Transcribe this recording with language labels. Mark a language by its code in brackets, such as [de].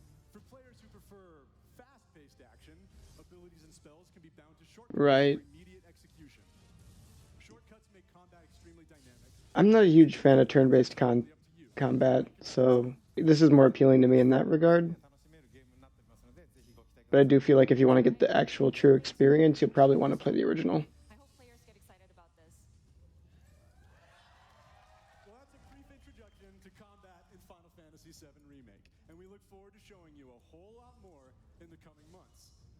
[en] For players who prefer fast-paced action, abilities and spells can be bound to shortcuts Right. for immediate execution. Shortcuts make combat extremely dynamic. I'm not a huge fan of turn-based combat, so this is more appealing to me in that regard. [ja] 楽しめるゲームになってますので、ぜひご期待く [en] But [ja] だ [en] I do feel like if you want to get the actual true experience, you'll probably want to play the original. I hope players get excited about this. Well, that's a brief introduction to combat in Final Fantasy VII Remake, and we look forward to showing you a whole lot more in the coming months.